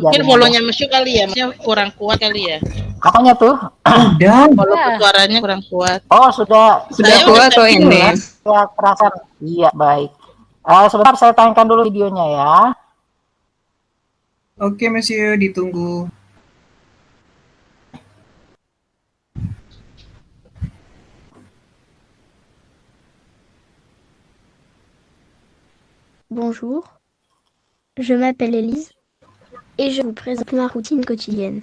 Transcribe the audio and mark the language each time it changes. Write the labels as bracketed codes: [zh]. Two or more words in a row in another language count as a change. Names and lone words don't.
[id] mungkin volunya Monsieur kali ya, Monsieur kurang kuat kali ya. Apanya tuh? Dan suaranya kurang kuat. Oh, sudah kuat kok ini. Ya, perasaan. Iya, baik. Sebentar saya tayangkan dulu videonya ya. Oke, Monsieur, ditunggu. [fr] Bonjour, je m'appelle Élise et je vous présente ma routine quotidienne.